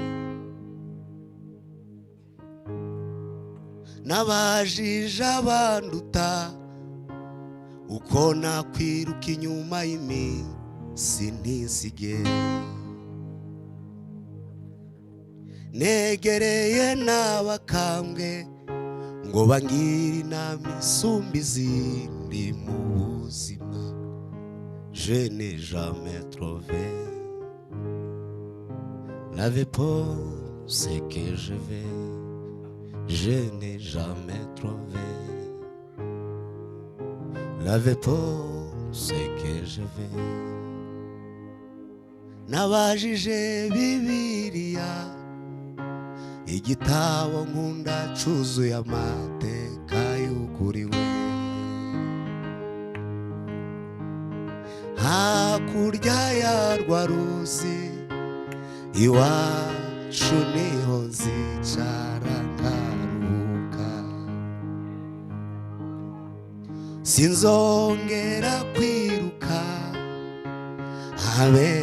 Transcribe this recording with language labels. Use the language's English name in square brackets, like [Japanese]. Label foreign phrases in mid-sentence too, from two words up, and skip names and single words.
[Kinyarwanda] nabajije abanduta uko nakwiruka inyuma y'imisi ntisige, negereye n'abakambwe ngo bangire inama isumba izindi mu buzima. [French] Je n'ai jamais trouvé la réponse que je veux. Je n'ai jamais trouvé la réponse que je veux. [Kinyarwanda] Nabajije Bibiliya, igitabo nkunda cuzuye amateka y'ukuri we. Hakurya ya rwa ruzi iwacu niho nzicara nkaruhuka, sinzongera kwiruka habe